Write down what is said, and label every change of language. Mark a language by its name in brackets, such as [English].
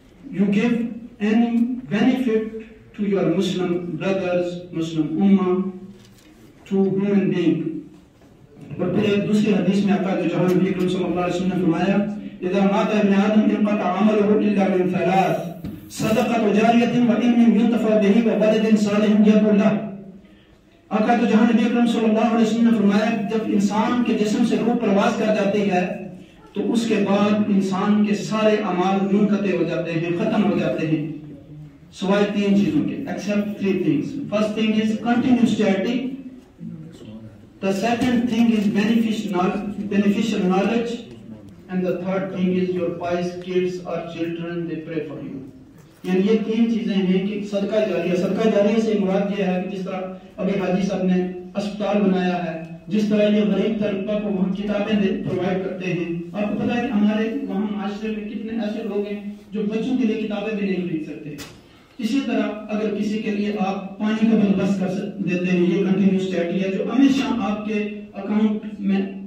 [English] You give any benefit to your Muslim brothers, Muslim ummah, to human being. [Urdu] اور پھر ایک دوسری حدیث میں آقا جہاں نبی اکرم صلی اللہ علیہ وسلم نے فرمایا [Arabic] اذا مات ابن آدم انقطع عمله الا من ثلاث صدقة جاریة وعلم ينتفع به وولد صالح يدعو له۔ [Urdu] آقا تو جہاں نبی اکرم صلی اللہ علیہ وسلم نے فرمایا جب انسان کے جسم سے روح پرواز کر جاتی ہے تو اس کے بعد انسان کے سارے اعمال منقطع ہو جاتے ہیں، ختم ہو جاتے ہیں، سوائے تین چیزوں کے، [English] except three things. First thing is continuous charity. The second thing is beneficial knowledge. And the third thing is your pious kids or children, they pray for you. [Urdu] یعنی یہ تین چیزیں ہیں کہ صدقہ جاریہ، صدقہ جاریہ سے مراد یہ ہے کہ جس طرح ابھی حاجی صاحب نے اسپتال بنایا ہے، جس طرح یہ غریب طبقہ کو وہاں کتابیں پرووائڈ کرتے ہیں۔ آپ کو پتا ہے کہ ہمارے وہاں معاشرے میں کتنے ایسے لوگ ہیں جو بچوں کے لیے کتابیں بھی نہیں خرید سکتے۔ اسی طرح اگر کسی کے لیے آپ پانی کا بندوبست کر دیتے ہیں، یہ کنٹینیوس چیریٹی ہے جو ہمیشہ آپ کے اکاؤنٹ میں